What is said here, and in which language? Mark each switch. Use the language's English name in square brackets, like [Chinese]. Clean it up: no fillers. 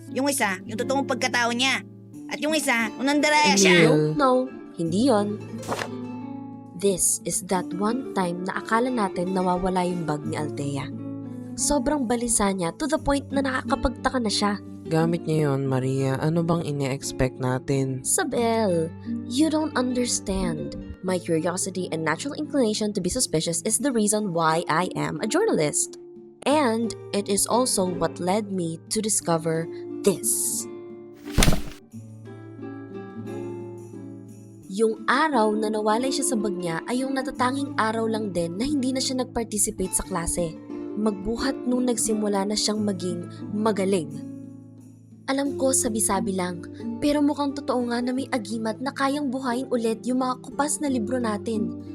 [Filipino] Yung isa, yung totoong pagkatao niya. At yung isa, unandaraya siya. Emil. No, hindi yon. [English] This is that one time [Filipino] na akala natin nawawala yung bag ni Althea. Sobrang balisa niya [English] to the point [Filipino] na nakakapagtaka na siya. Gamit niya yon, Maria. Ano bang ine-expect natin? [English] Sabel, you don't understand. My curiosity and natural inclination to be suspicious is the reason why I am a journalist. And it is also what led me to discover this. [Filipino] Yung araw na nawalay siya sa bag niya ay yung natatanging araw lang din na hindi na siya nag-participate sa klase. Magbuhat nung nagsimula na siyang maging magaling. Alam ko sabi-sabi lang, pero mukhang totoo nga na may agimat na kayang buhayin ulit yung mga kupas na libro natin.